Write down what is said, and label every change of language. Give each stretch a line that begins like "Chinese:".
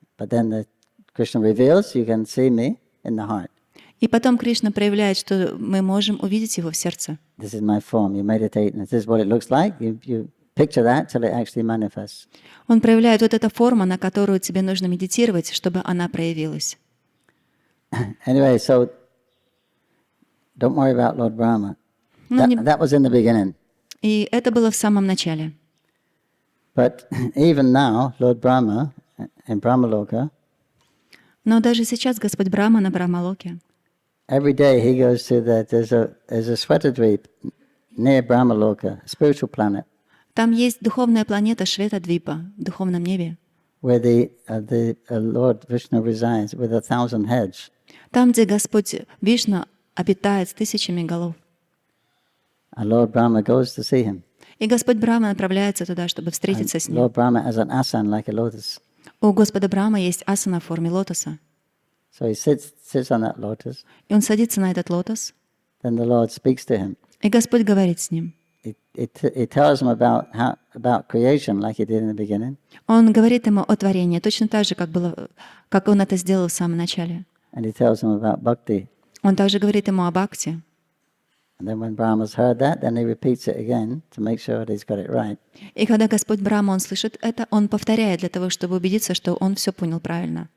English: But then Krishna reveals, you can see me in the heart.
Russian: И потом Кришна проявляет, что мы можем увидеть его в сердце.
English: This is my form. You meditate, and this is what it looks like. You picture that till it actually manifests.
Russian: Он проявляет вот эту форму, на которую тебе нужно медитировать, чтобы она проявилась.
English: Anyway, so don't worry about Lord Brahma. That was in the beginning.
Russian: И это было в самом начале.
English: But even now, Lord Brahma in Brahmaloka,
Russian: но даже сейчас Господь Брахма на Брахмалоке,
English: every day he goes to there's a Svetadweep near Brahmaloka, a spiritual planet.
Russian: Там есть духовная планета Шветадвипа, в духовном небе,
English: where the Lord Vishnu resides with 1,000 heads.
Russian: Там, где Господь Вишну обитает с тысячами голов.
English: And Lord Brahma goes to see him.
Russian: И Господь Брахма направляется туда, чтобы встретиться с ним.
English: Lord Brahma has an asana like a lotus.
Russian: У Господа Брахма есть асана в форме лотоса.
English: So he sits on that lotus.
Russian: И он садится на этот лотос.
English: Then the Lord speaks to him.
Russian: И Господь говорит с ним.
English: He tells him about creation, like he did in the beginning.
Russian: Он говорит ему о творении, точно так же, как он это сделал в самом начале.
English: And he tells him about bhakti.
Russian: Он также говорит ему о бхакти.
English: And then when Brahma's heard that, then he repeats it again to make sure that he's got it right.
Russian: И когда Господь Брахма, он слышит это, он повторяет для того, чтобы убедиться, что он все понял правильно.